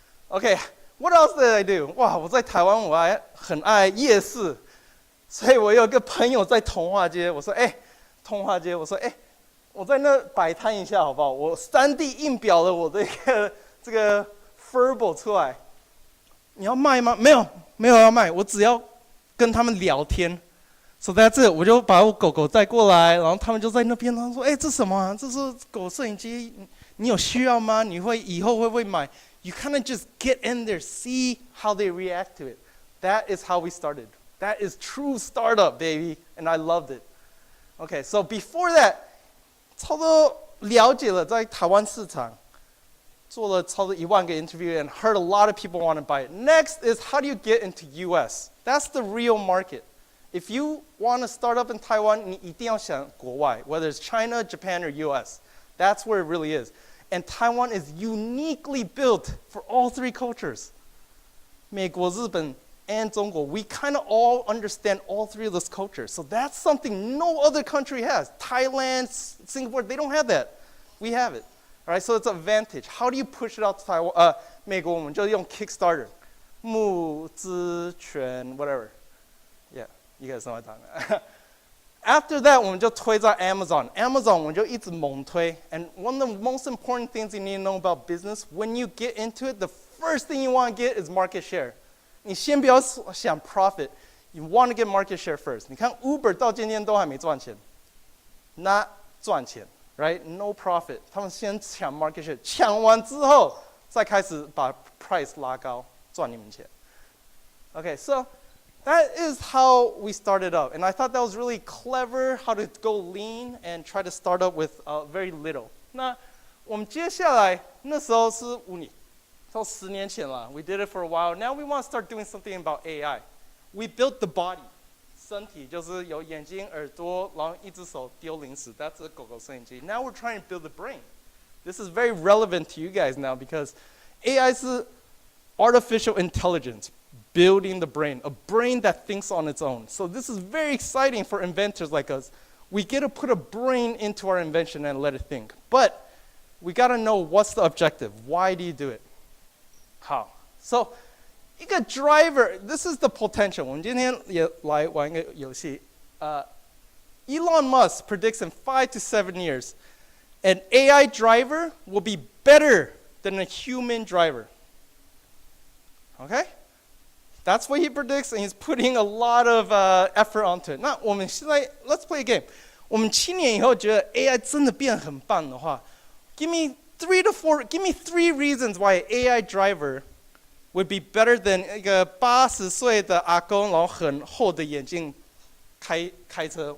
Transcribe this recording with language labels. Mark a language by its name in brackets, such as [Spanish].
[English] Okay, what else did I do? [Chinese] 哇，我在台湾我还很爱夜市，所以我有个朋友在通化街，我说通化街，我说我在那摆摊一下好不好？我3D 印表了我的这个 Furbo 出来，你要卖吗？没有要卖，我只要跟他们聊天。 [English] So that's it， [Chinese] 我就把我狗狗带过来，然后他们就在那边，他们说这什么啊？这是狗摄影机，你有需要吗？你以后会不会买？ [English] You kind of just get in there, see how they react to it. That is how we started. That is true startup, baby, and I loved it. Okay, so before that, [Chinese] 差不多了解了在台湾市场，做了差不多10000个 [English] interview and heard a lot of people want to buy it. Next is how do you get into US? That's the real market. If you want to start up in Taiwan, [Chinese] 你一定要想国外, [English] whether it's China, Japan, or US. That's where it really is. And Taiwan is uniquely built for all 3 cultures. 美国、日本 and 中国, we kind of all understand all 3 of those cultures. So that's something no other country has. Thailand, Singapore, they don't have that. We have it. All right, so it's an advantage. How do you push it out to Taiwan? [Chinese] 美国我们就用 Kickstarter, 募资权 whatever. [English] Yeah, you guys know what I'm talking about. After that, [Chinese] 我们就推在 [English] Amazon. [Chinese] Amazon 我们就一直猛推. [English] And one of the most important things you need to know about business, when you get into it, the first thing you want to get is market share. [Chinese] 你先不要想 profit. [English] You want to get market share first. [Chinese] 你看 Uber 到今天都还没赚钱. [English] Not 赚钱, right? No profit. [Chinese] 他们先抢 [English] market share. [Chinese] 抢完之后再开始把 price 拉高，赚你们钱. [English] Okay, so that is how we started up. And I thought that was really clever, how to go lean and try to start up with very little. [Chinese] 那我们接下来那时候是5年，到10年前了。 [English] We did it for a while. Now we want to start doing something about AI. We built the body. [Chinese] 身体就是有眼睛、耳朵，然后一只手丢零食。 [English] That's a [Chinese] 狗狗摄影机. [English] Now we're trying to build the brain. This is very relevant to you guys now because AI 是 artificial intelligence. Building the brain, a brain that thinks on its own. So this is very exciting for inventors like us. We get to put a brain into our invention and let it think. But we got to know what's the objective. Why do you do it? How? So 一个 driver, this is the potential. [Chinese] 我们今天也来玩一个游戏。 [English] Elon Musk predicts in 5 to 7 years, an AI driver will be better than a human driver. Okay? That's what he predicts, and he's putting a lot of effort onto it. [Chinese] 那我们现在 [English] let's play a game. [Chinese] 我们7年以后觉得 AI 真的变很棒的话 [English] give me 3 reasons why an AI driver would be better than [Chinese] 一个80岁的阿公，然后很厚的眼镜开车。